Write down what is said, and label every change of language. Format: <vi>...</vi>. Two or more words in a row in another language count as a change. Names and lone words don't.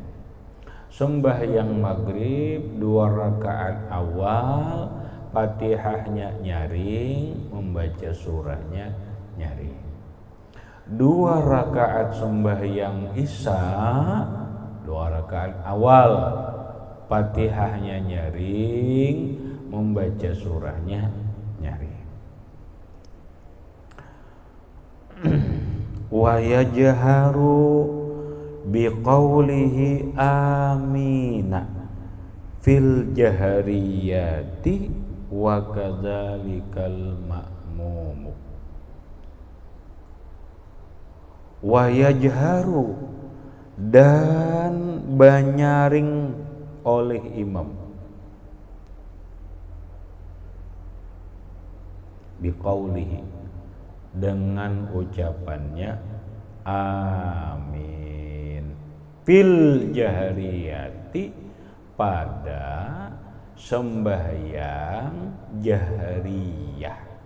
<ms>Sembahyang maghrib 2 rakaat awal Fatihahnya nyaring, membaca surahnya nyaring. 2 rakaat sembahyang isya 2 rakaat awal Fatihahnya nyaring, membaca surahnya nyaring.</ms> <ar>ويجهر بقوله آمين في الجهرية وكذلك المأموم. ويجهر,</ar> <ms>dan banyaring oleh imam biqaulihi, dengan ucapannya</ms> <ar>آمين في الجهرية,</ar> <ms>pada sembahyang jahriyah.</ms>